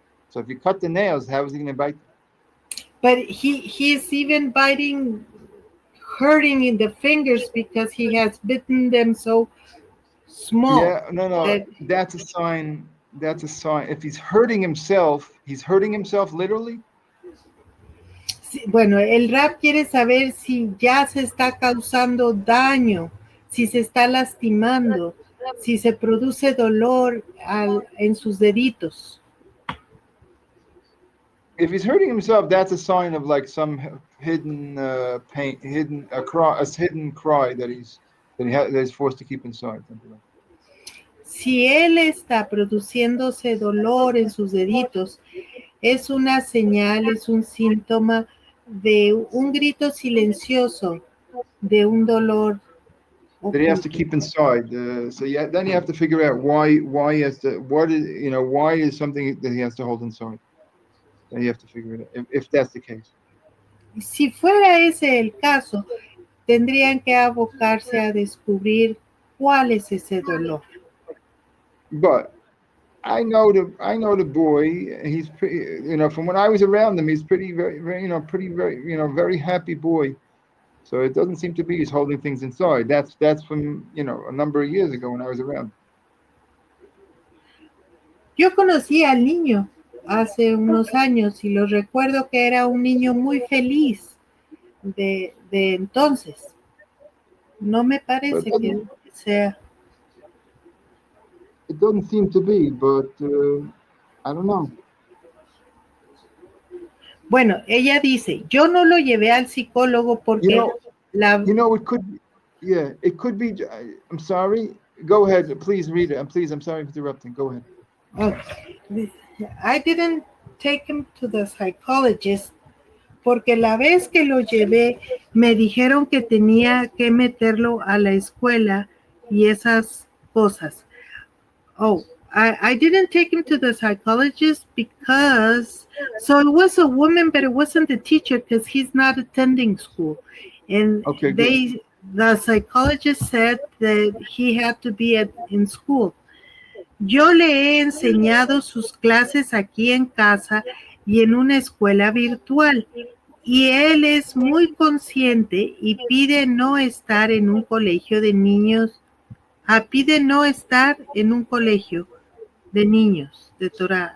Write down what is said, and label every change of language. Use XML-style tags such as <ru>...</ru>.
<en>So if you cut the nails, how is he going to bite them? But he's even hurting in the fingers because he has bitten them so small. Yeah, no. That's a sign. That's a sign. If he's hurting himself literally.</en> <es>Sí, bueno, el Rav quiere saber si ya se está causando daño, si se está lastimando, si se produce dolor en sus deditos.</es> <en>If he's hurting himself, that's a sign of like some hidden pain, hidden cry that he's forced to keep inside.</en> <es>Si él está produciéndose dolor en sus deditos, es una señal, es un síntoma de un grito silencioso, de un dolor</es> <en>That he has to keep inside. So yeah, then you have to figure out why is something that he has to hold inside. Then you have to figure it out if that's the case.</en> <es>Si fuera ese el caso, tendrían que abocarse a descubrir cuál es ese dolor.</es> <en>But I know the boy. He's pretty, from when I was around him, he's pretty, very, very, very happy boy. So it doesn't seem to be he's holding things inside. That's from a number of years ago when I was around.</en> <es>Yo conocí al niño hace unos años y lo recuerdo que era un niño muy feliz de entonces. No me parece que sea.</es> <en>It doesn't seem to be, but I don't know.</en> <es>Bueno, ella dice, yo no lo llevé al psicólogo porque</es> <en>it could be, it could be. I'm sorry. Go ahead, please read it. I'm sorry for interrupting. Go ahead. Okay. I didn't take him to the psychologist</en> <es>porque la vez que lo llevé me dijeron que tenía que meterlo a la escuela y esas cosas.</es> <en>I didn't take him to the psychologist because, so it was a woman, but it wasn't the teacher because he's not attending school. And the psychologist said that he had to be in school.</en> <es>Yo le he enseñado sus clases aquí en casa y en una escuela virtual. Y él es muy consciente y pide no estar en un colegio de niños. Pide no estar en un colegio de niños de Torah.</es>